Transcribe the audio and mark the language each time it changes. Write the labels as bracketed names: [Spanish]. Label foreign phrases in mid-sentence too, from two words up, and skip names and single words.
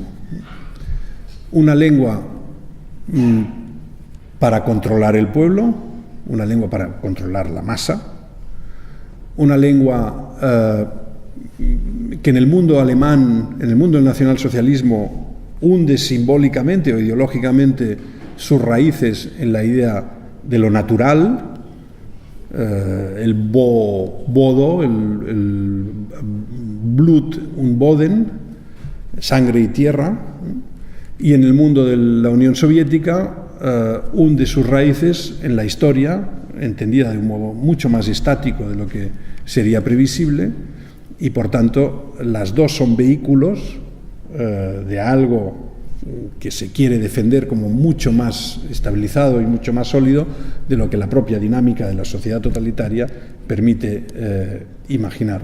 [Spanish] Una lengua para controlar el pueblo, una lengua para controlar la masa, una lengua que en el mundo alemán, en el mundo del nacionalsocialismo, hunde simbólicamente o ideológicamente sus raíces en la idea de lo natural, el bodo, el [German] blut und Boden, [Spanish] sangre y tierra, y en el mundo de la Unión Soviética hunde sus raíces en la historia, entendida de un modo mucho más estático de lo que sería previsible, y por tanto las dos son vehículos de algo que se quiere defender como mucho más estabilizado y mucho más sólido de lo que la propia dinámica de la sociedad totalitaria permite imaginar.